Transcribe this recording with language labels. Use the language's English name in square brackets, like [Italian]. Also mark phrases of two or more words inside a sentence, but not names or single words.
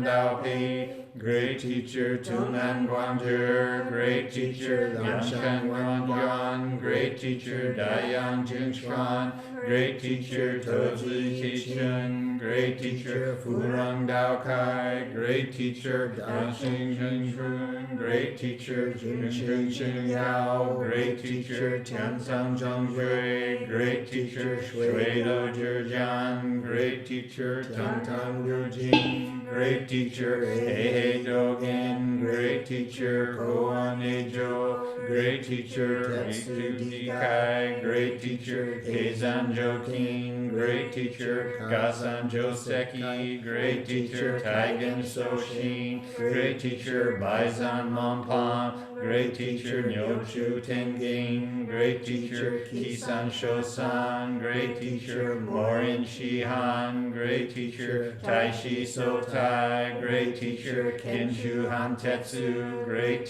[English] Tao Pei, great teacher Tunan Guanzhi, great teacher Liangshan Guanyuan, great teacher Daiyang Jingshuan, great teacher Tozi Qishun, great teacher Furang Dao Kai, great teacher Daxing Zhengshun, great teacher Jinshin Xin Yao, great teacher Tianzang Zhengzhui, great teacher Shui Do Zhijian, great teacher Tang Tang Rujing, great teacher Hei Dogen, great teacher Koan Ejo, great teacher Tetsu Dikai, great teacher Keizan Joking, great teacher Gasan Joseki, great teacher Taigen Soshin, great teacher Baizan Monpan, great teacher Nyochu Tenging, great teacher Kisan Shosan, great teacher Morin Shihan, great teacher Taishi Sotai, great teacher Kinshu Hantetsu, great